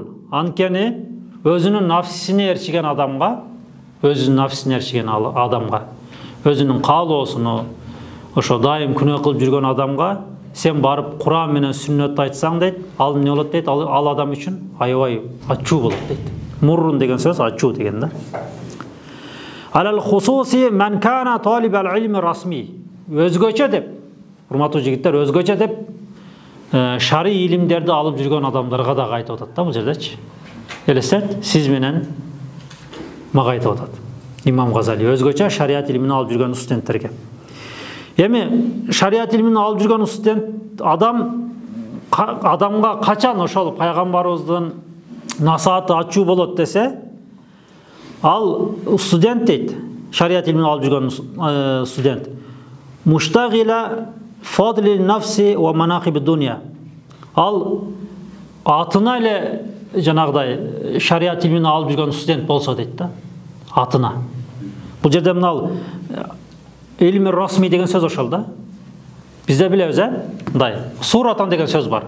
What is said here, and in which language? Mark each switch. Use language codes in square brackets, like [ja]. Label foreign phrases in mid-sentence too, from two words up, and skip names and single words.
[ky] Анткени өзүнүн нафсисине эрчиген адамга, өзүнүн каалоосуну ошо дайым күнөө кылып жүргөн адамга сен барып Куран менен сүннөттү айтсаң дейт, ал эмне болот дейт? Ал адам үчүн аябай ачуу болот дейт. Муррун деген сөз ачуу деген да. [ar] على الخصوص من كان طالب العلم الرسمي. [ky] Өзгөчө деп, урматтуу жигиттер, өзгөчө деп шари илимдерди алып жүргөн адамдарга дагы айтып атат да бул жердечи. Элестет, сиз менен мага айтып атат. Имам Газали өзгөчө шариат илимин алып жүргөн студенттерге. Эми шариат илимин алып жүргөн студент адамга качан ошол пайгамбарыбыздын насааты ачуу болот десе, ал студент дейт, шариат илимин алып жүргөн студент. [ar] مشتغلا فضل النفس ومناهب الدنيا. [ky] Ал атына эле жанагыдай шариат илимин алып жүргөн студент болсо дейт да. Атына. Бул жерде [ar] من العلم الرسمي [ky] деген сөз ошол да. Бизде билебиз, мындай суратан деген сөз бар.